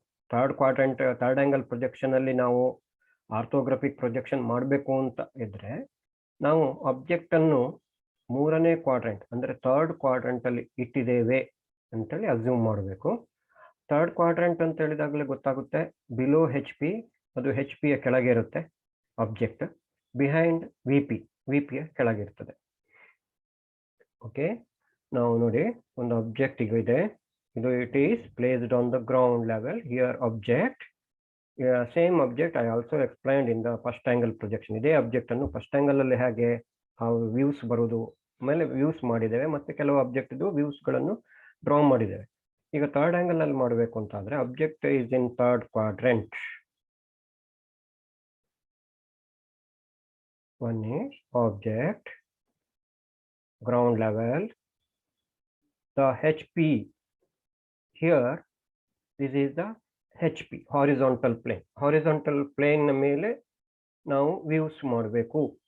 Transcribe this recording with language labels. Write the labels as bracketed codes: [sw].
[kn] Third quadrant third angle projection ಅಲ್ಲಿ ನಾವು orthographic projection ಮಾಡಬೇಕು ಅಂತ ಇದ್ರೆ ನಾವು ಆಬ್ಜೆಕ್ಟ್ ಅನ್ನು ಮೂರನೇ ಕ್ವಾಡ್ರೆಂಟ್ ಅಂದ್ರೆ ಥರ್ಡ್ ಕ್ವಾಡ್ರೆಂಟ್ ಅಲ್ಲಿ ಇಟ್ಟಿದ್ದೇವೆ ಅಂತೇಳಿ ಅಸ್ಯೂಮ್ ಮಾಡಬೇಕು. ಥರ್ಡ್ ಕ್ವಾಡ್ರೆಂಟ್ ಅಂತ ಹೇಳಿದಾಗಲೇ ಗೊತ್ತಾಗುತ್ತೆ, ಬಿಲೋ HP, ಅದು HP ಯ ಕೆಳಗೆ ಇರುತ್ತೆ ಆಬ್ಜೆಕ್ಟ್, ಬಿಹೈಂಡ್ VP ಯ ಕೆಳಗಿರ್ತದೆ. ಓಕೆ, ನಾವು ನೋಡಿ ಒಂದು ಆಬ್ಜೆಕ್ಟ್ ಇದೆ, [en] it is placed on the ground level. Here object, same object I also explained in the first angle projection. [kn] ಇದೇ ಆಬ್ಜೆಕ್ಟ್ ಅನ್ನು ಫಸ್ಟ್ ಆಂಗಲ್ ಅಲ್ಲಿ ಹೇಗೆ ವ್ಯೂಸ್ ಬರುವುದು, ಆಮೇಲೆ ವ್ಯೂಸ್ ಮಾಡಿದ್ದೇವೆ, ಮತ್ತೆ ಕೆಲವು ಆಬ್ಜೆಕ್ಟ್ ವ್ಯೂಸ್ ಗಳನ್ನು ಡ್ರಾ ಮಾಡಿದ್ದೇವೆ. ಈಗ ಥರ್ಡ್ ಆಂಗಲ್ ಅಲ್ಲಿ ಮಾಡಬೇಕು ಅಂತ ಆದ್ರೆ [en] Object is in third quadrant. One is object, ground level, the HP. Here this is the HP, horizontal plane. [kn] Horizontal plane ನ ಮೇಲೆ ನಾವು ವ್ಯೂಸ್ ಮಾಡಬೇಕು.